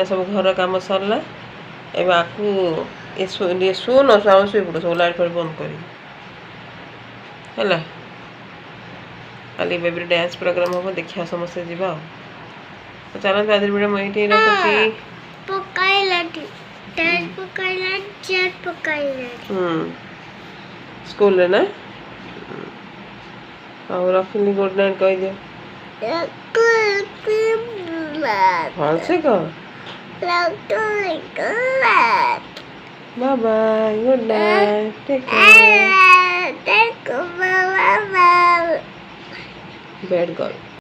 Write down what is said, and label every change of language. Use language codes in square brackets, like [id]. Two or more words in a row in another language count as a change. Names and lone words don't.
[or] ସବୁ ଘର କାମ ସରିଲା ଏବେ ଆକୁ ଟିକେ ଶୁନ ଆମେ ଶୋଇପଡ଼ ସବୁ ଲାଇଟ୍ ଫାଇଟ୍ ବନ୍ଦ କରିବି ହେଲା କାଲି ବେବିର [en] dance program [or] ହେବ ଦେଖିବା ସମସ୍ତେ ଯିବା ଆଉ ତ ଚାଲନ୍ତୁ ଆଜିର ଭିଡ଼ିଓ ମୁଁ ଏଇଠି ରଖୁଛି ସ୍କୁଲରେ ନା ହଉ ରଖିଲି [en] good night [or] କହିଦିଅ ଭଲସେ କହ [en] Bye bye. Good night. Take care. Bad girl.